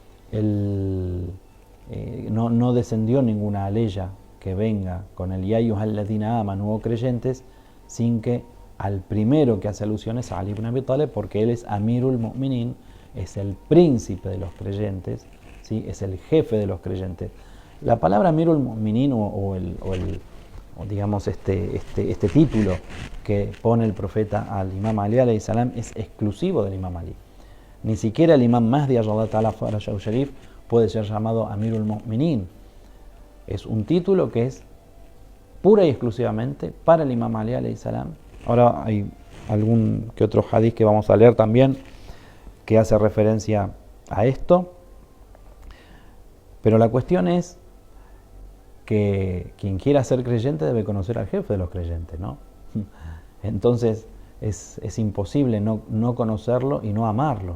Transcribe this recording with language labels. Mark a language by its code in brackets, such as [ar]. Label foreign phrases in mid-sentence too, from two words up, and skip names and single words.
[es] no descendió ninguna aleya que venga con el [ar] يا أيها الذين آمنوا, [es] creyentes, sin que al primero que hace alusiones a Ali ibn Abi Talib, porque él es [ar] أمير المؤمنين, [es] es el príncipe de los creyentes, ¿sí? Es el jefe de los creyentes. La palabra [ar] أمير المؤمنين [es] o digamos este título que pone el profeta al imam Ali [ar] عليه السلام [es] es exclusivo del imam Ali. Ni siquiera el imam Mahdi [ar] عجل الله تعالى فرجه الشريف [es] puede ser llamado [ar] أمير المؤمنين. [es] Es un título que es pura y exclusivamente para el imam Ali [ar] عليه السلام. [es] Ahora hay algún que otro hadith que vamos a leer también que hace referencia a esto, pero la cuestión es que quien quiera ser creyente debe conocer al jefe de los creyentes, ¿no? Entonces es imposible no conocerlo y no amarlo.